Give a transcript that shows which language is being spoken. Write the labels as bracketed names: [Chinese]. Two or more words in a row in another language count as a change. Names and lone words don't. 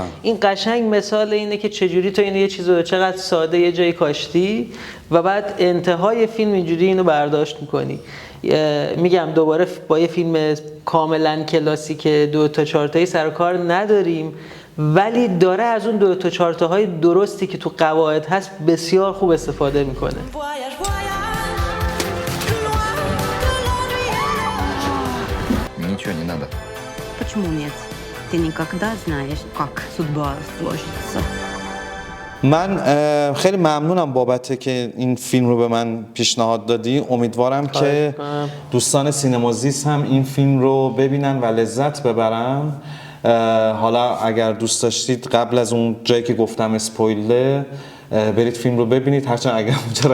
[Persian] این قشنگ مثال اینه که چجوری تو اینو یه چیزو چقدر ساده یه جایی کاشتی و بعد انتهای فیلم اینجوری اینو برداشت میکنی. میگم دوباره با یه فیلم کاملا کلاسیک 2 تا 4 تایی سر کار نداریم ولی داره از اون 2 تا 4 تاهای درستی که تو قواعد هست بسیار خوب استفاده میکنه. [Russian] Ничего не надо. Почему нет? Ты никогда знаешь, как судьба сложится. [Persian] من خیلی ممنونم بابت که این فیلم رو به من پیشنهاد دادی. امیدوارم که دوستان سینمازیست هم این فیلم رو ببینن و لذت ببرن. حالا اگر دوست داشتید قبل از اون جایی که گفتم اسپویله برید فیلم رو ببینید، هرچند اگر اونجا